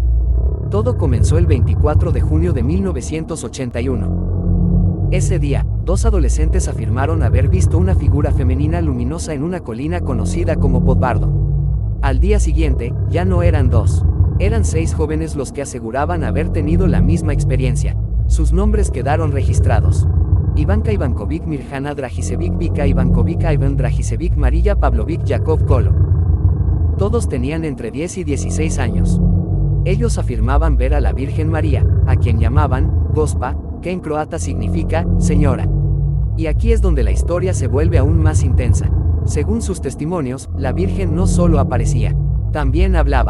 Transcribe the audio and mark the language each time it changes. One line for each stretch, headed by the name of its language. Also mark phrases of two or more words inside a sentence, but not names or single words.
Spanish: Todo comenzó el 24 de junio de 1981. Ese día, 2 adolescentes afirmaron haber visto una figura femenina luminosa en una colina conocida como Podbardo. Al día siguiente, ya no eran 2. Eran 6 jóvenes los que aseguraban haber tenido la misma experiencia. Sus nombres quedaron registrados. Ivanka Ivankovic Mirjana Dragicevic Vika Ivankovic Ivan Dragicevic Marilla Pavlovic Yakov Kolo. Todos tenían entre 10 y 16 años. Ellos afirmaban ver a la Virgen María, a quien llamaban Gospa, que en croata significa señora. Y aquí es donde la historia se vuelve aún más intensa. Según sus testimonios, la Virgen no solo aparecía, también hablaba.